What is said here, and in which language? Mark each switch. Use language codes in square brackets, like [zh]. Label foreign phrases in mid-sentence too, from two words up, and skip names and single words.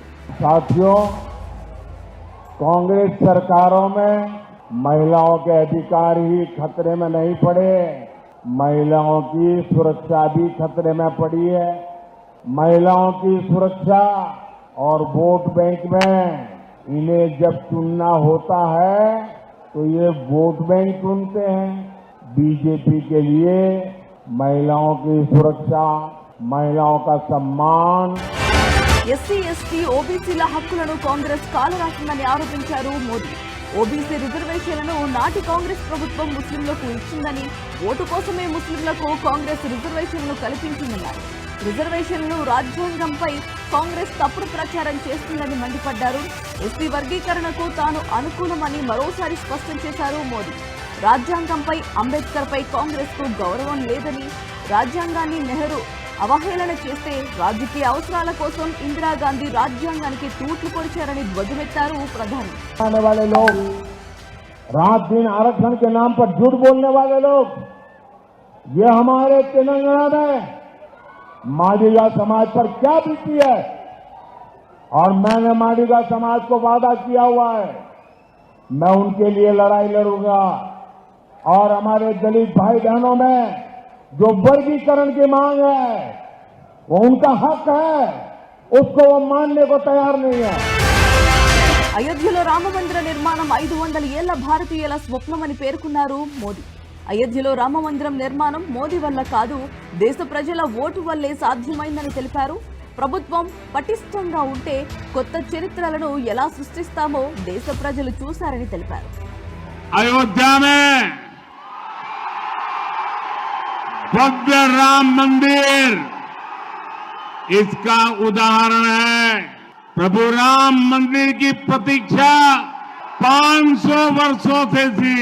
[hi] साथियों, कांग्रेस सरकारों में महिलाओं के अधिकार ही खतरे में नहीं पड़े, महिलाओं की सुरक्षा भी खतरे में पड़ी है। महिलाओं की सुरक्षा और वोट बैंक में इन्हें जब चुनना होता है तो ये वोट बैंक चुनते हैं। बीजेपी के लिए महिलाओं की सुरक्षा, महिलाओं का सम्मान, [te] ఎస్సీ ఎస్టీ ఓబీసీల హక్కులను కాంగ్రెస్ కాలరాసిందని ఆరోపించారు మోదీ. ఓబీసీ రిజర్వేషన్లను నాటి కాంగ్రెస్ ప్రభుత్వం ముస్లింలకు ఇచ్చిందని, ఓటు కోసమే ముస్లింలకు కాంగ్రెస్ రిజర్వేషన్లు కల్పించిందన్నారు. రిజర్వేషన్లు రాజ్యాంగంపై కాంగ్రెస్ తప్పుడు ప్రచారం చేస్తుందని మండిపడ్డారు. ఎస్సీ వర్గీకరణకు తాను అనుకూలమని మరోసారి స్పష్టం చేశారు మోదీ. రాజ్యాంగంపై, అంబేద్కర్ పై కాంగ్రెస్ కు గౌరవం లేదని, రాజ్యాంగాన్ని నెహ్రూ అవహేళన చేస్తే రాజకీయ అవసరాల కోసం ఇందిరాగాంధీ రాజ్యాంగానికి తూట్లు పొడిచారని ధ్వజమెత్తారు ప్రధాని. [hi] आने वाले लोग, रात दिन आरक्षण के नाम पर झूठ बोलने वाले लोग, ये हमारे तेलंगाना में मादिगा समाज पर क्या बीती है। और मैंने मादिगा समाज को वादा किया हुआ है, मैं उनके लिए लड़ाई लड़ूंगा। और हमारे दलित भाई बहनों में जो वर्गीकरण की मांग है वो उनका हक है, उसको वो मानने को तैयार नहीं है। [te] అయోధ్యలో రామమందిర నిర్మాణం 500 ఏళ్ల భారతీయుల స్వప్నమని పేర్కొన్నారు మోదీ. అయోధ్యలో రామమందిరం నిర్మాణం మోదీ వల్ల కాదు, దేశ ప్రజల ఓటు వల్లే సాధ్యమైందని తెలిపారు. ప్రభుత్వం పటిష్టంగా ఉంటే కొత్త చరిత్రలను ఎలా సృష్టిస్తామో దేశ ప్రజలు చూశారని తెలిపారు. [hi] अयोध्या में भव्य राम मंदिर इसका उदाहरण है। प्रभु राम मंदिर की प्रतीक्षा 500 वर्षों से थी।